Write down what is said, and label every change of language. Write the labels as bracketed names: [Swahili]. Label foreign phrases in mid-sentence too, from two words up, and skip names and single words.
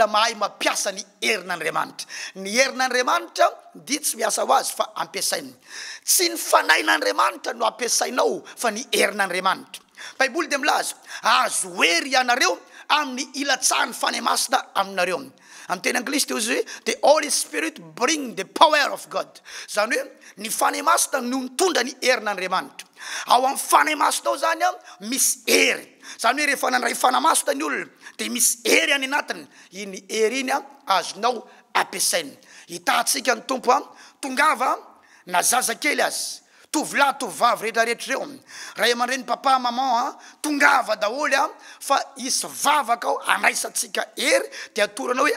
[Malagasy] mahay mampiasa ny herin'Andriamanitra ny herin'Andriamanitra dia tsy miasa ho azy fa ampiasaina tsy ny fanain'Andriamanitra no ampiasainao fa ny herin'Andriamanitra baiboly de milaza azo hery ianareo amin'ny ilatsahan'ny fanahy masina aminareo amin'ny teny anglisy teo izy hoe [English] the Holy Spirit bring the power of God [Malagasy] zany hoe ny fanahy masina no mitondra ny herin'Andriamanitra ao amin'ny fanahy masina ao zany misy hery zany hoe rehefa nandray fanahy masina ny olona de misy hery any anatiny iny hery iny azonao ampiasaina hitantsika ny tompo tongava na zazakely azy tovolahy tovavy rehetrarehetra reo ray aman-dreny papa maman tongava daholo fa isy vavaka ao andraisatsika hery de atoranao hoe